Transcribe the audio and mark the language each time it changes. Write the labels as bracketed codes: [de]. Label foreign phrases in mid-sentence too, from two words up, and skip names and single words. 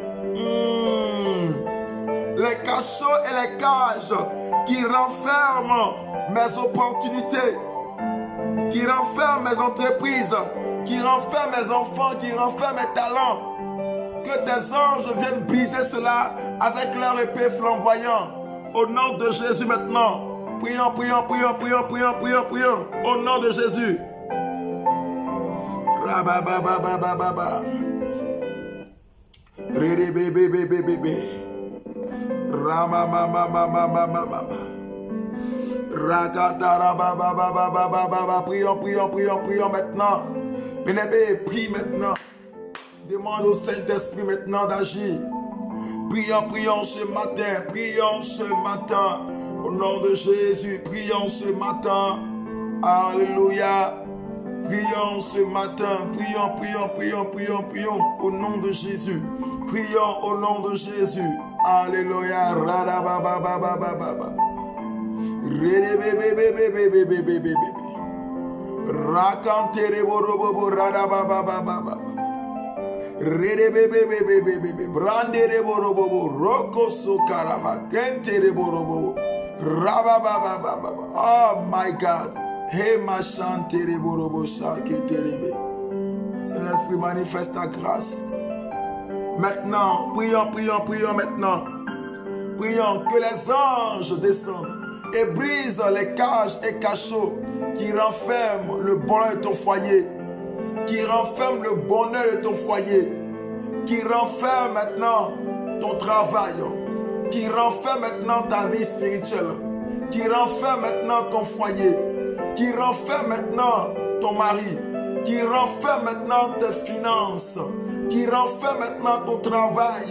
[fr] Les cachots et les cages qui renferment mes opportunités, qui renferment mes entreprises, qui renferment mes enfants, qui renferment mes talents. Que tes anges viennent briser cela avec leur épée flamboyante. Au nom de Jésus maintenant. Prions, prions, prions, prions, prions, prions, prions. Au nom de Jésus. Rababababababa. Riribibibibibibib. Ramamamamamamamama. Rakatarababababababa. Prions, prions, prions, prions maintenant. Bien-aimé, prie maintenant. Demande au Saint-Esprit maintenant d'agir. Prions, prions ce matin. Prions ce matin. Au nom de Jésus, prions ce matin. Alléluia. Prions ce matin. Prions, prions, prions, prions, prions. Au nom de Jésus. Prions au nom de Jésus. Alléluia. Radababababababa. Ridibibibibibibibibibibib. Rakantereborobobo radabababababa. Ridibibibibibibib. Brandereborobobo. Rokosokaraba. Kentereborobobo. Rabababababa. [en] Oh my God. Hey machantereborobo saketerebe. [fr] Saint-Esprit, manifeste ta grâce. Maintenant, prions, prions, prions maintenant. Prions que les anges descendent et brisent les cages et cachots qui renferment le bonheur de ton foyer, qui renferment le bonheur de ton foyer, qui renferment maintenant ton travail, qui renferment maintenant ta vie spirituelle, qui renferment maintenant ton foyer, qui renferment maintenant ton mari, qui renferment maintenant tes finances, qui renferment maintenant ton travail.